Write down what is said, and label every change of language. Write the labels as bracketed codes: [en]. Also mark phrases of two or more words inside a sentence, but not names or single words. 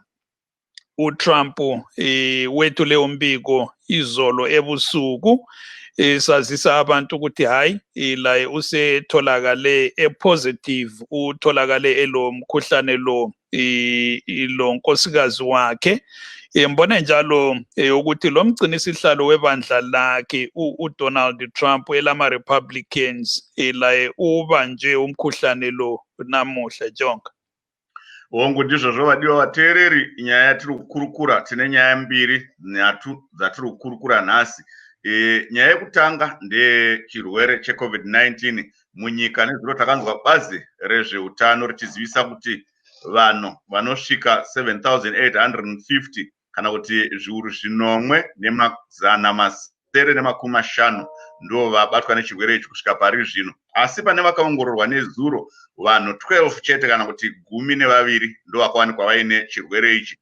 [nd] uTrump wethule umbiko izolo ebusuku sazisa abantu ukuthi hayi laye usetholakale epositive, utholakale elo mkhuhlane lo nkosikazi wakhe. Mbona njalo ukuthi lo mgcinisihlalo webandla lakhe uDonald Trump elama Republicans laye ubanje umkhuhlane lo namuhla Jonga. [sn] Wongo ndizvo zvovadiwa vateereri, nyaya yatiri kukurukura tine nyaya mbiri nhatu dzatiri kukurukura nhasi. Nyaya yekutanga ndechirwere cheCovid-19 munyika. Nezuro takanzwa bazi rezveutano richizivisa kuti vanhu vanosvika 7,850 kana kuti zviuru zvinomwe nemazana masere nemakumi mashanu ndo vabatwa nechirwere ichi kusvika pari zvino, asi pane vakaongororwa nezuro vanhu 12 chete kana kuti 12 ndo vakawanikwa vaine chirwere ichi.